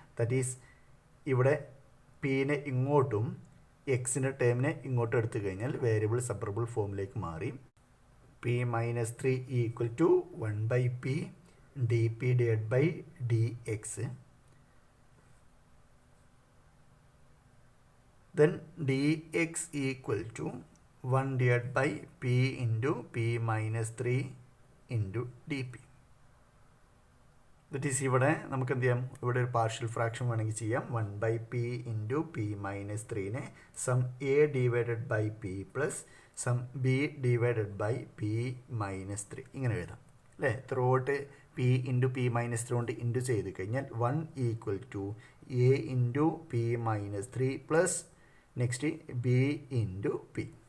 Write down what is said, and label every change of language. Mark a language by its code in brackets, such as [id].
[ml] That is ഇവിടെ പീനെ ഇങ്ങോട്ടും എക്സിൻ്റെ ടേമിനെ ഇങ്ങോട്ടും എടുത്തു കഴിഞ്ഞാൽ വേരിയബിൾ സെപ്പറബിൾ ഫോമിലേക്ക് മാറി. [en] P minus 3 equal to 1/p d p divide by d x. Then d x equal to 1 divided by p into p minus 3 into dp. [ml] That is ഇവിടെ നമുക്ക് എന്ത് ചെയ്യാം, ഇവിടെ ഒരു പാർഷ്യൽ ഫ്രാക്ഷൻ വേണമെങ്കിൽ ചെയ്യാം. 1/p into P minus 3നെ some A divided by P plus some B divided by P minus 3 ഇങ്ങനെ എഴുതാം അല്ലേ? Through out P into P minus 3 കൊണ്ട് ഇൻറ്റു ചെയ്ത് കഴിഞ്ഞാൽ 1 equal to A into P minus 3 plus next B into P.